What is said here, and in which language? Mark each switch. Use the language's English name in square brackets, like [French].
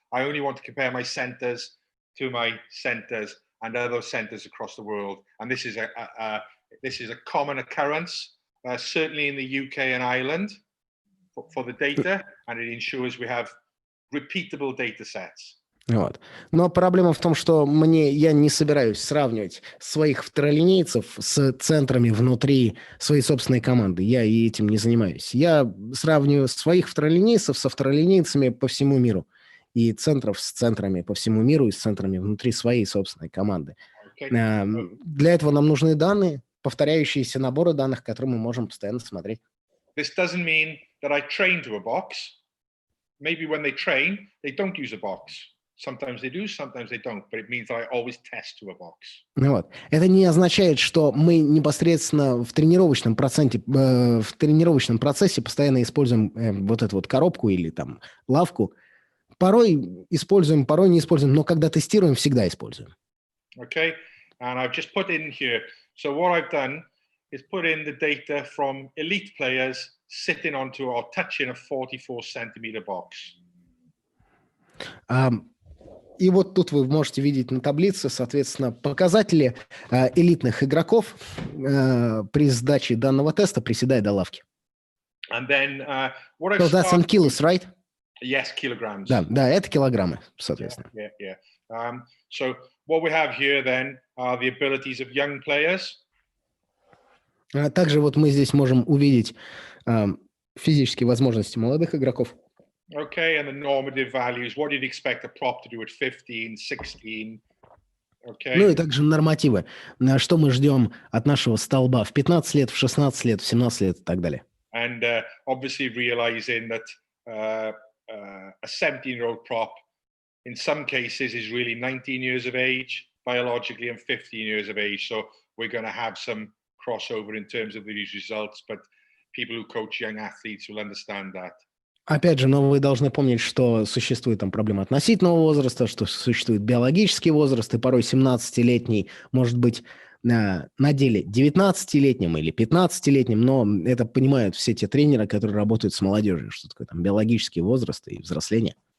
[English] I only want to compare my centers to my centers and other centers across the world. And this is a common occurrence, certainly in the UK and Ireland, for the data, and it ensures we have repeatable data sets. [Russian] Вот. Но проблема в том, что я не собираюсь сравнивать своих второлинейцев с центрами внутри своей собственной команды. Я и этим не занимаюсь. Я сравниваю своих второлинейцев со второлинейцами по всему миру. И центров с центрами по всему миру и с центрами внутри своей собственной команды. Для этого нам нужны данные, повторяющиеся наборы данных, которые мы можем постоянно смотреть. [English] This doesn't mean that I train to a box. Maybe when they train, they don't use a box. Sometimes they do, sometimes they don't, but it means that I always test to a box. [Russian] Вот. Это не означает, что мы непосредственно в тренировочном процессе постоянно используем вот эту вот коробку или там лавку. Порой используем, порой не используем, но когда тестируем, всегда используем. [English] Okay, and I've just put in here. So what I've done is put in the data from elite players sitting onto or touching a 44 centimeter box. [Russian] И вот тут вы можете видеть на таблице, соответственно, показатели элитных игроков при сдаче данного теста, приседая до лавки. [English] And then, what So that's in kilos, right? Yes, kilograms. [Russian] Да, это килограммы, соответственно. [English] Yeah. So what we have here then are the abilities of young players. [Russian] Также вот мы здесь можем увидеть физические возможности молодых игроков. [English] Okay, and the normative values. What you'd expect a prop to do at 15, 16. Okay. [Russian] Ну и также нормативы. Что мы ждем от нашего столба в 15 лет, в 16 лет, в 17 лет и так далее. [English] And obviously realizing that a 17-year-old prop in some cases is really 19 years of age biologically and 15 years of age. So we're going to have some crossover in terms of these results, but people who coach young athletes will understand that. [Russian] Опять же, но вы должны помнить, что существует там проблема относительного возраста, что существует биологический возраст, и порой 17-летний может быть на деле 19-летним или 15-летним, но это понимают все те тренеры, которые работают с молодежью, что такое там биологический возраст и взросление.